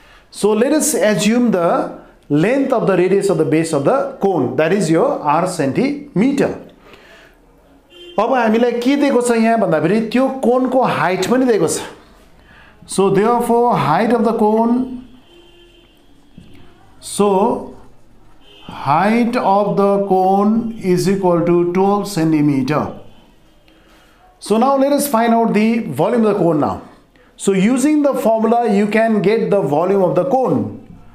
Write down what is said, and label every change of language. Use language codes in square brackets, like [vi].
[en] So let us assume the length of the radius of the base of the cone, that is your r centimeter. [ne] अब हामीलाई के दिएको छ यहाँ भन्दाखेरि त्यो कोनको हाइट पनि दिएको छ. [en] So therefore height of the cone, so height of the cone is equal to 12 centimeter. So now let us find out the volume of the cone now. So using the formula you can get the volume of the cone.